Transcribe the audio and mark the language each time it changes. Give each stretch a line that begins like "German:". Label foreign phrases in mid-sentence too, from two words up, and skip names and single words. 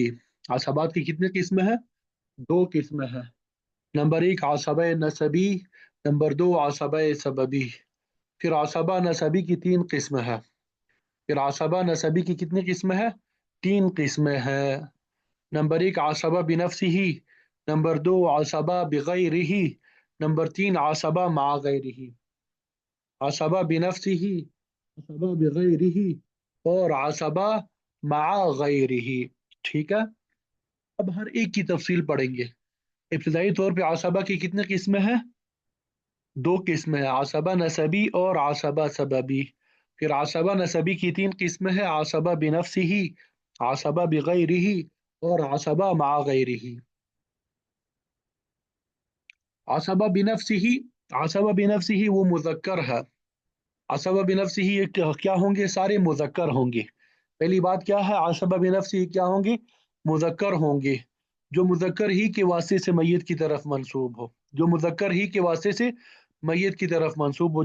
Hindi: असबात की कितने किस्में हैं? 2 किस्में हैं। नंबर 1
Arabic: عصبة نسبية,
Hindi: नंबर 2
Arabic: عصبة سببية.
Hindi: फिर
Arabic: عصبة نسبية
Hindi: की 3 किस्में हैं। फिर
Arabic: عصبة نسبية
Hindi: की कितनी किस्में हैं? 3 किस्में हैं। नंबर 1
Arabic: عصبة بنفسه,
Hindi: नंबर 2
Arabic: عصبة بغيره,
Hindi: नंबर 3
Arabic: عصبة مع غيره. عصبة بنفسه, عصبة بغيره
Hindi: और
Arabic: عصبة مع غيره,
Hindi: ठीक है। अब हर एक की तफसील पढ़ेंगे। इब्तदाई तौर पे असबा की कितने किस्में हैं? 2 किस्में हैं,
Arabic: عصبة نسبية
Hindi: और
Arabic: عصبة سببية.
Hindi: फिर
Arabic: عصبة نسبية
Hindi: की 3 किस्में हैं:
Arabic: عصبة بنفسه, عصبة بغيره
Hindi: और
Arabic: عصبة مع غيره. عصبة بنفسه, عصبة بنفسه
Hindi: वो मुज़क्कर है।
Arabic: عصبة بنفسه
Hindi: ये क्या होंगे? सारे मुज़क्कर होंगे। पहली बात क्या है?
Arabic: عصبة بنفسه
Hindi: क्या होंगे? मुज़क्कर होंगे, जो मुज़क्कर ही के वास्ते से मय्यत की तरफ मंसूब हो, जो मुज़क्कर ही के वास्ते से मय्यत की तरफ मंसूब हो।